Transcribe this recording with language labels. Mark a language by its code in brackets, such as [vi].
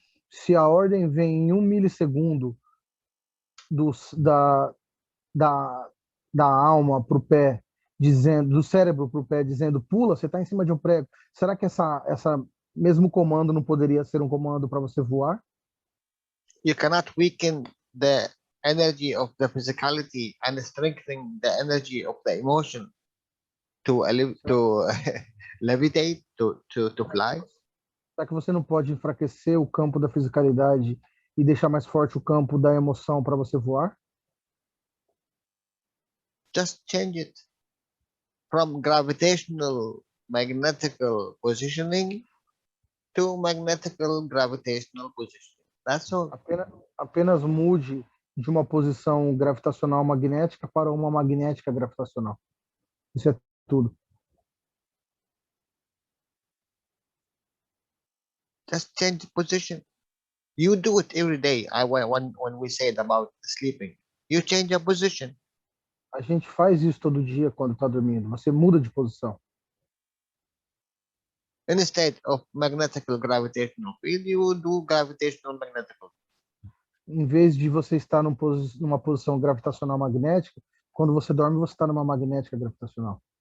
[pt] Se a ordem vem em 1 milissegundo da alma para o pé, dizendo, do cérebro para o pé, dizendo pula, você está em cima de um prego. Será que essa mesmo comando não poderia ser um comando para você voar? [en] You cannot weaken the energy of the physicality and strengthen the energy of the emotion to levitate, to fly. [pt] Será que você não pode enfraquecer o campo da fisicalidade e deixar mais forte o campo da emoção para você voar? [en] Just change it from gravitational magnetical positioning to magnetical gravitational positioning. That's all. [pt] Apenas mude de uma posição gravitacional magnética para uma magnética gravitacional. Isso é tudo. [en] Just change the position. You do it every day. When we said about sleeping, you change your position. [pt] A gente faz isso todo dia quando está dormindo. Você muda de posição. [en] Instead of magnetical gravitational field, you do gravitational magnetical. [pt] Em vez de você estar numa posição gravitacional magnética, quando você dorme, você está numa magnética gravitacional.